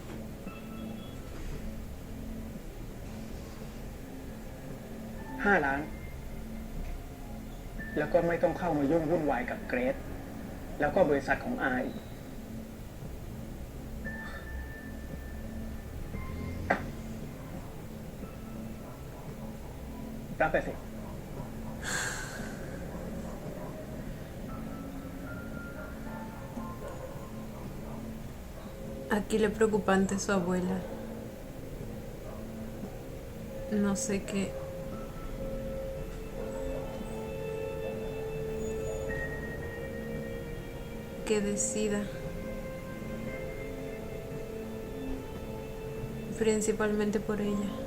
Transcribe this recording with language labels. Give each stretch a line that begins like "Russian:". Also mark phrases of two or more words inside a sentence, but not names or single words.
Thai: 5 ล้าน แล้วก็ไม่ต้องเข้ามายุ่งวุ่นวายกับเกรซแล้วก็บริษัทของอาอีกรับไปสิ
Spanish: Aquí lo preocupante es su abuela. No sé qué. Que decida. Principalmente por ella.